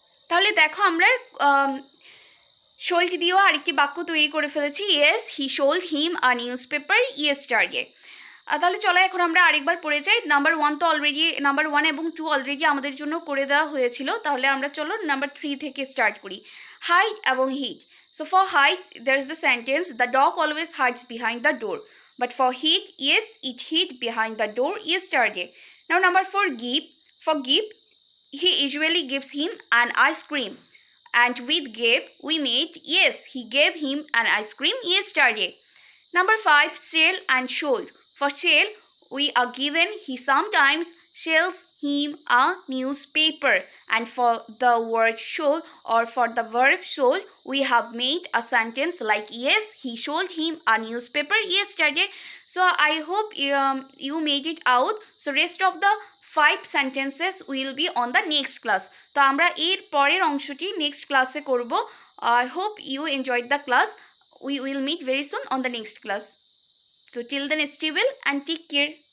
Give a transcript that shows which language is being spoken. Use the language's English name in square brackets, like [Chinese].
[Bangla] তাহলে দেখো আমরা শোল্ড দিয়েও আরেকটি বাক্য তৈরি করে ফেলেছি, [English] Yes he showed him a newspaper yesterday. [Bangla] তাহলে চলো এখন আমরা আরেকবার পড়ে যাই। নাম্বার 1 তো অলরেডি, নাম্বার 1 এবং 2 অলরেডি আমাদের জন্য করে দেওয়া হয়েছিল, তাহলে আমরা চলো নাম্বার 3 থেকে স্টার্ট করি। হাইড এবং hit. [English] So for hide there is the sentence the dog always hides behind the door, but for heat, yes, it hid behind the door yesterday. Now number 4, give. For give, he usually gives him an ice cream, and with gave we made, yes, he gave him an ice cream yesterday. Number 5, sell and sold. For sale, we are given he sometimes sells him a newspaper, and for the word sold or for the verb sold, we have made a sentence like yes, he sold him a newspaper yesterday. So I hope you made it out. So rest of the 5 sentences will be on the next class. [Bangla] তো আমরা এর পরের অংশটি next ক্লাসে করব। [English] I hope you enjoyed the class. We will meet very soon on the next class. So till then, stay well and take care.